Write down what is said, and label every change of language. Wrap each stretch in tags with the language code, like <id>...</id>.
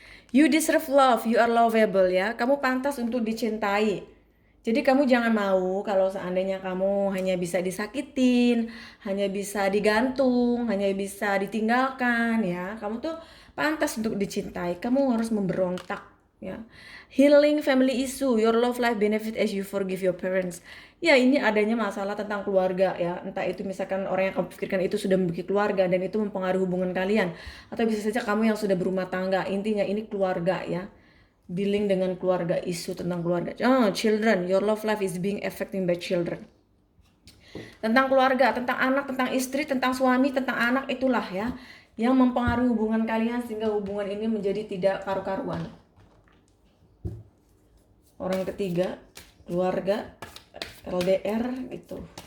<en>You deserve love, you are lovable ya.</en> <id>Kamu pantas untuk dicintai. Jadi kamu jangan mau kalau seandainya kamu hanya bisa disakitin, hanya bisa digantung, hanya bisa ditinggalkan ya. Kamu tuh pantas untuk dicintai. Kamu harus memberontak ya.</id> <en>Healing family issue, your love life benefit as you forgive your parents.</en> <id>Ya, ini adanya masalah tentang keluarga ya. Entah itu misalkan orang yang kamu pikirkan itu sudah memiliki keluarga dan itu mempengaruhi hubungan kalian, atau bisa saja kamu yang sudah berumah tangga. Intinya ini keluarga ya, dealing dengan keluarga, isu tentang keluarga.</id> <en>Children, your love life is being affected by children.</en> <id>Tentang keluarga, tentang anak, tentang istri, tentang suami, tentang anak, itulah ya yang mempengaruhi hubungan kalian sehingga hubungan ini menjadi tidak karu-karuan. Orang ketiga, keluarga, LDR gitu.</id>